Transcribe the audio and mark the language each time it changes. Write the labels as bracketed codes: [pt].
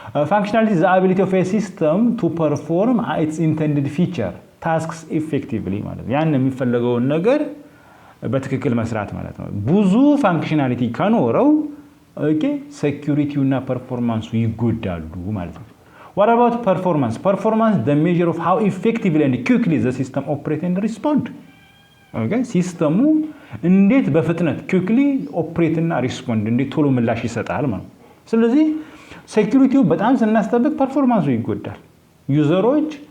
[am] ፋንክሽናሊቲ [en] is the ability of a system to perform its intended feature tasks effectively [am] ማለት ነው። ያን የሚፈልገውን ነገር በትክክል መስራት ማለት ነው። ብዙ ፋንክሽናሊቲ ከኖረው ኦኬ ሴኩሪቲውና ፐርፎርማንሱ ይጎዳሉ ማለት ነው። [en] What about performance? Performance the measure of how effectively and quickly the system operate and respond. Okay? [am] ሲስተሙ እንዴት በፍጥነት [en] quickly operate [am] እና respond እንዴት ቶሎ ምላሽ ይሰጣል ማለት ነው። ስለዚህ ሴኩሪቲው በጣም ስናስጠብቅ ፐርፎርማንሱ ይጎዳል። ዩዘሮች